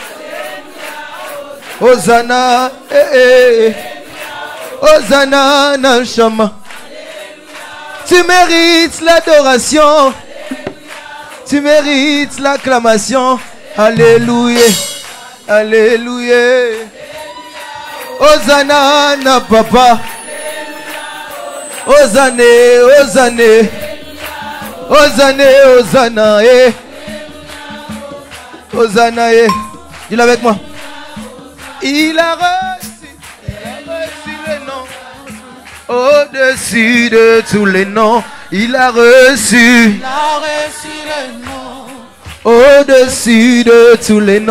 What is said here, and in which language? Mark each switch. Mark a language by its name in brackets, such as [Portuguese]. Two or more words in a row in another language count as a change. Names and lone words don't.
[Lingala] Hosanna. Hosanna na Shama. [French] Tu mérites l'adoration. Tu mérites l'acclamation. Alléluia. Alléluia. [Lingala] Hosanna na papa. Hosanna, Hosanna. Hosanna, Hosanna. Hosanna. [French] Dis-le avec moi. Il a reçu le nom. Au-dessus de tous les noms. Il a reçu. Le nom. Au-dessus de tous les noms.